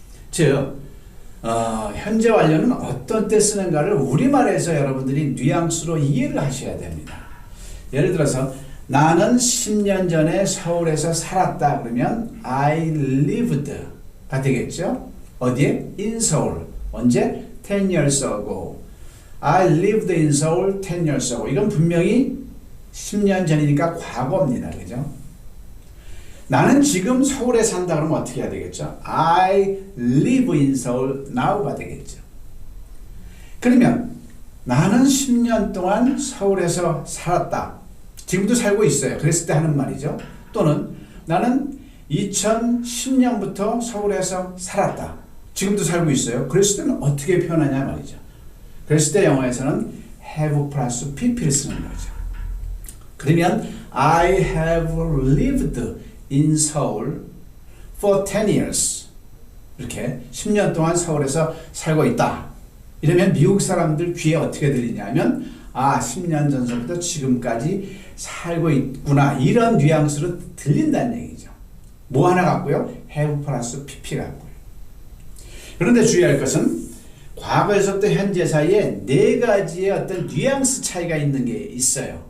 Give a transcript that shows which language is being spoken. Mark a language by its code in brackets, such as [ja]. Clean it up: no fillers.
[ko] 즉, 현재 완료는 어떤 때 쓰는가를 우리말에서 여러분들이 뉘앙스로 이해를 하셔야 됩니다. 예를 들어서 나는 10년 전에 서울에서 살았다 그러면 [en] I lived [ko] 가 되겠죠. 어디에? [en] In Seoul. [ko] 언제? [en] 10 years ago. I lived in Seoul 10 years ago. [ko] 이건 분명히 10년 전이니까 과거입니다. 그죠? 나는 지금 서울에 산다 그러면 어떻게 해야 되겠죠? [en] I live in Seoul now가 [ko] 되겠죠. 그러면 나는 10년 동안 서울에서 살았다. 지금도 살고 있어요. 그랬을 때 하는 말이죠. 또는 나는 2010년부터 서울에서 살았다. 지금도 살고 있어요. 그랬을 때는 어떻게 표현하냐 말이죠. 그랬을 때 영어에서는 have 플러스 pp를 쓰는 거죠. 그러면 [en] I have lived in Seoul for 10 years. [ko] 이렇게 10년 동안 서울에서 살고 있다. 이러면 미국 사람들 귀에 어떻게 들리냐면 10년 전서부터 지금까지 살고 있구나. 이런 뉘앙스로 들린다는 얘기죠. 뭐 하나 같고요? have 플러스 pp 같고요. 그런데 주의할 것은 과거에서부터 현재 사이에 네 가지의 어떤 뉘앙스 차이가 있는 게 있어요.